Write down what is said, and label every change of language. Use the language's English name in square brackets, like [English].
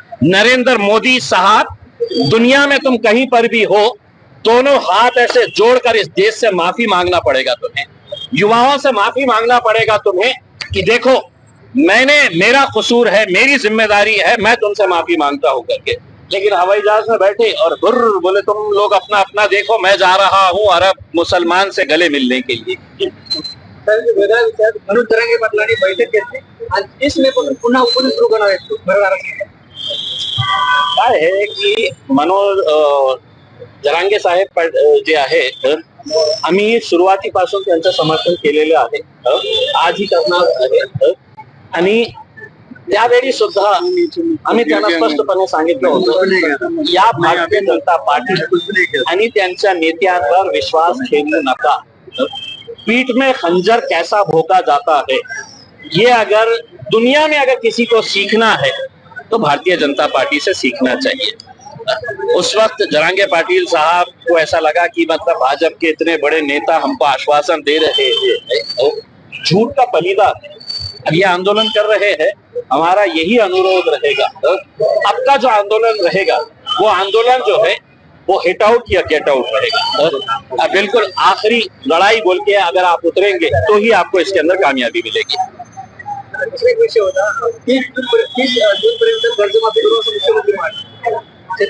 [Hindi] नरेंद्र मोदी साहब, दुनिया में तुम कहीं पर भी हो, दोनों हाथ ऐसे जोड़कर इस देश से माफी मांगना पड़ेगा तुम्हें, युवाओं से माफी मांगना पड़ेगा तुम्हें कि देखो मेरा कसूर है, मेरी जिम्मेदारी है, मैं तुमसे माफी मांगता हूं करके। लेकिन हवाई जहाज में बैठे और गुर्र बोले तुम लोग अपना अपना देखो, मैं जा रहा हूं अरब मुसलमान से गले मिलने के लिए। [Marathi] मनोज जरांगे पाटलांनी बैठक घेतली आणि 30 मे पासून पुन्हा उपोषण सुरू करणार आहेत बरोबर काय आहे की मनोज जरांगे साहेब जे आहेत, आम्ही सुरुवातीपासून त्यांचं समर्थन केलेलं आहे, आजही करणार आहे। आणि त्यावेळी सुद्धा आम्ही त्यांना स्पष्टपणे सांगितलं होतं या भारतीय जनता पार्टी आणि त्यांच्या नेत्यांवर विश्वास ठेवू नका। [Hindi] पीठ में खंजर कैसा भोंका जाता है, ये अगर दुनिया में अगर किसी को सीखना है तो भारतीय जनता पार्टी से सीखना चाहिए। उस वक्त जरांगे पाटिल साहब को ऐसा लगा कि मतलब भाजपा के इतने बड़े नेता हमको आश्वासन दे रहे हैं, झूठ का पलीदा है। अब ये आंदोलन कर रहे हैं, हमारा यही अनुरोध रहेगा, अब का जो आंदोलन रहेगा वो आंदोलन जो है वो हिट आउट या गेट आउट रहेगा। बिल्कुल आखिरी लड़ाई बोल के अगर आप उतरेंगे तो ही आपको इसके अंदर कामयाबी मिलेगी। [Marathi] एक विषय होता 30 जून पर्यंत कर्जमाफी करू असं मुख्यमंत्री म्हणाले।